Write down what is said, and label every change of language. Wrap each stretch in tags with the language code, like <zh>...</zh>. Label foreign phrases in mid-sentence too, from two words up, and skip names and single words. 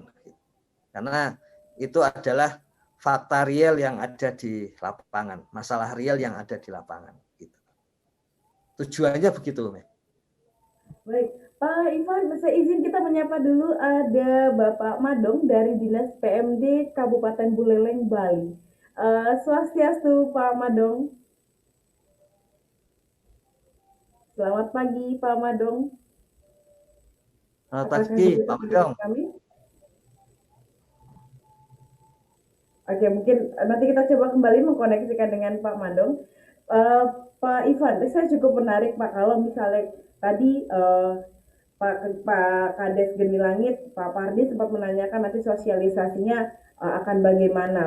<id>Karena itu adalah fakta real yang ada di lapangan, masalah real yang ada di lapangan. Gitu. Tujuannya begitu, Mei. Baik, Pak Ivan, saya izin kita menyapa dulu ada Bapak Madong dari Dinas PMD Kabupaten Buleleng, Bali. Swastiastu Pak Madong. Selamat pagi Pak Madong. Selamat pagi Pak Madong. Oke, mungkin nanti kita coba kembali mengkoneksikan dengan Pak Madong. Pak Ivan, saya cukup menarik Pak kalau misalnya tadi Pak Kades Geni Langit, Pak Pardi sempat menanyakan nanti sosialisasinya akan bagaimana.</id>